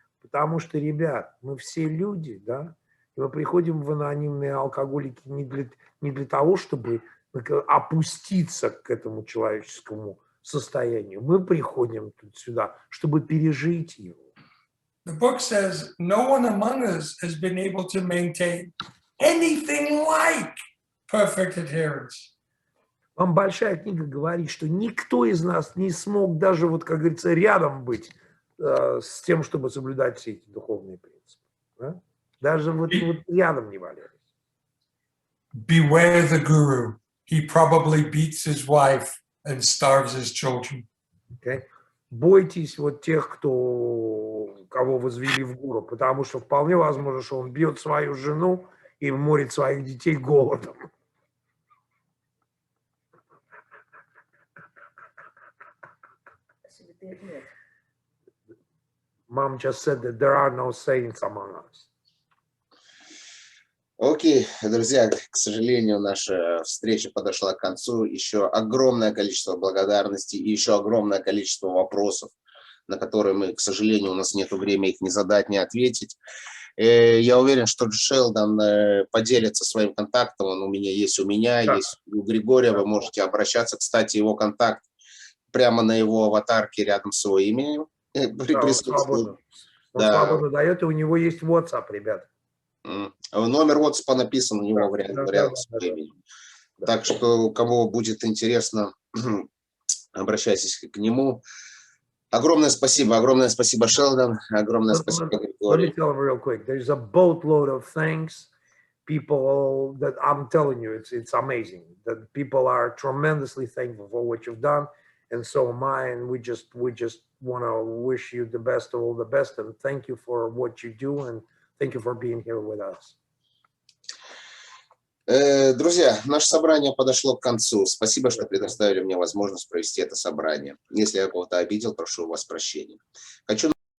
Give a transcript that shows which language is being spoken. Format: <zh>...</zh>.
<ru>Потому что, ребят, мы все люди, да, и мы приходим в анонимные алкоголики не для того, чтобы опуститься к этому человеческому состоянию. Мы приходим тут сюда, чтобы пережить его.</ru> <en>The book says no one among us has been able to maintain anything like perfect adherence.</en> <ru>Вам большая книга говорит, что никто из нас не смог даже, вот, как говорится, рядом быть с тем, чтобы соблюдать все эти духовные принципы. Да? Даже вот рядом не валялись.</ru> <en>Beware the guru. He probably beats his wife and starves his children. Okay?</en> <ru>Бойтесь вот тех, кого возвели в гуру, потому что вполне возможно, что он бьет свою жену и морит своих детей голодом.</ru> <en>Mom just said that there are no saints among us.</en> <ru>Окей, друзья, к сожалению, наша встреча подошла к концу. Еще огромное количество благодарностей и еще огромное количество вопросов, на которые мы, к сожалению, у нас нет времени их не задать, не ответить. Я уверен, что Шелдон поделится своим контактом. Он у меня, есть у Григория. Вы можете обращаться. Кстати, его контакт прямо на его аватарке рядом с его именем. Он свободно дает, и у него есть WhatsApp, ребят. Номер WhatsApp написан у него рядом с именем. Так что, кому будет интересно, обращайтесь к нему. Огромное спасибо, Шелдон, огромное спасибо, Григорий.</ru> <en>Let me tell them real quick. There's a boatload of things, people that I'm telling you, it's amazing. That people are tremendously thankful for what you've done, and so am I. And we just want to wish you the best of all the best, and thank you for what you do, and thank you for being here with us.</en> <ru>Друзья, наше собрание подошло к концу. Спасибо, что предоставили мне возможность провести это собрание. Если я кого-то обидел, прошу у вас прощения. Хочу</ru>